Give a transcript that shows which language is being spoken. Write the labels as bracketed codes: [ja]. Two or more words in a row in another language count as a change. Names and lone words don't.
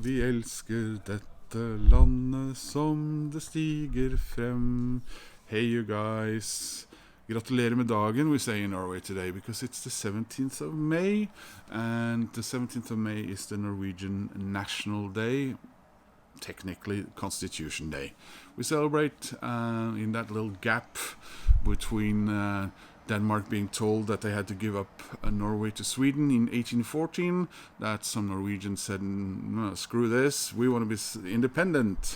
[no] elsker dette landet som det stiger frem. [en] Hey you guys. [no] Gratulerer med dagen, [en] we say in Norway today, because it's the 17th of May, and the 17th of May is the Norwegian National Day, technically Constitution Day. We celebrate in that little gap between Denmark being told that they had to give up Norway to Sweden in 1814, that some Norwegians said, no, screw this, we want to be independent.